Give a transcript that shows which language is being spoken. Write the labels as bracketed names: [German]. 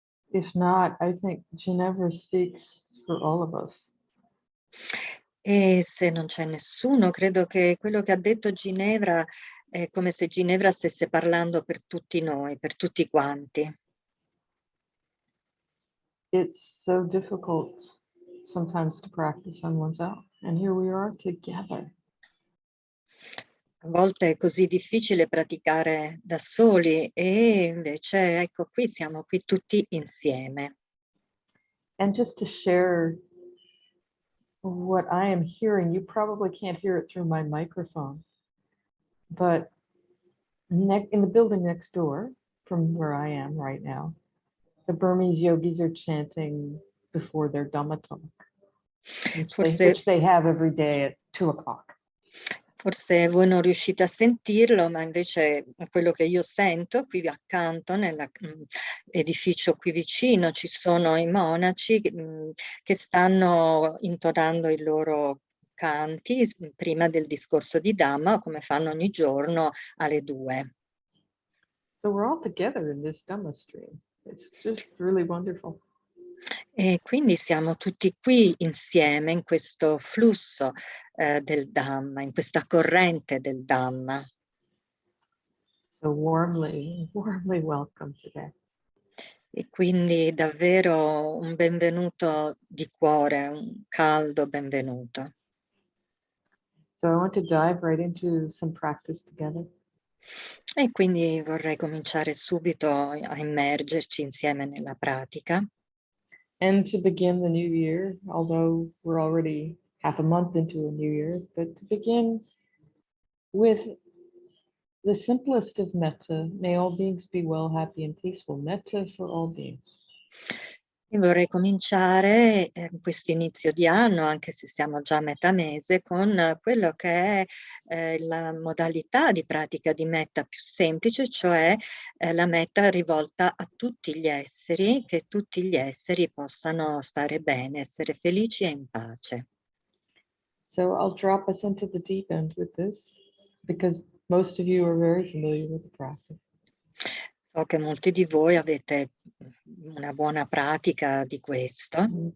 [English] If not, I think Ginevra speaks for all of us. [Italian] E se non c'è nessuno, credo che quello che ha detto Ginevra è come se Ginevra stesse parlando per tutti noi, per tutti quanti. [English] It's so difficult sometimes to practice on one's own, and here we are together. [Italian] A volte è così difficile praticare da soli e invece ecco qui siamo qui tutti insieme. [English] And just to share what I am hearing, you probably can't hear it through my microphone, but in the building next door from where I am right now, the Burmese yogis are chanting before their Dhamma talk, which they have every day at 2:00. [Italian] Forse voi non riuscite a sentirlo, ma invece quello che io sento qui accanto nell'edificio qui vicino ci sono i monaci che stanno intonando i loro canti prima del discorso di Dhamma, come fanno ogni giorno alle 2. [English] So we're all together in this Dhamma stream. It's just really wonderful. [Italian] E quindi siamo tutti qui insieme in questo flusso del Dhamma, in questa corrente del Dhamma. [English] So warmly welcome today. [Italian] E quindi davvero un benvenuto di cuore, un caldo benvenuto. [English] So I want to dive right into some practice together. [Italian] E quindi vorrei cominciare subito a immergerci insieme nella pratica. [English] And to begin the new year, although we're already half a month into a new year, but to begin with the simplest of metta, may all beings be well, happy, and peaceful. Metta for all beings. [Italian] E vorrei cominciare questo inizio di anno, anche se siamo già a metà mese, con quello che è la modalità di pratica di metta più semplice, cioè la metta rivolta a tutti gli esseri, che tutti gli esseri possano stare bene, essere felici e in pace. [English] So I'll drop us into the deep end with this, because most of you are very familiar with the practice. [Italian] So che molti di voi avete una buona pratica di questo.